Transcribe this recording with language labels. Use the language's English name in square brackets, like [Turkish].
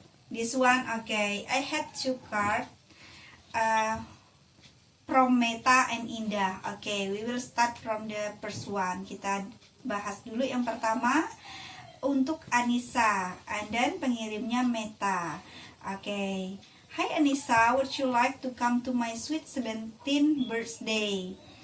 [English] This one, okay, I have two card from Meta and Indah. Okay, we will start from the first one. [Indonesian] Kita bahas dulu yang pertama. Untuk Anissa, [English] and then [Indonesian] pengirimnya Meta. [English] Okay. Hi Anissa, would you like to come to my sweet 17th birthday?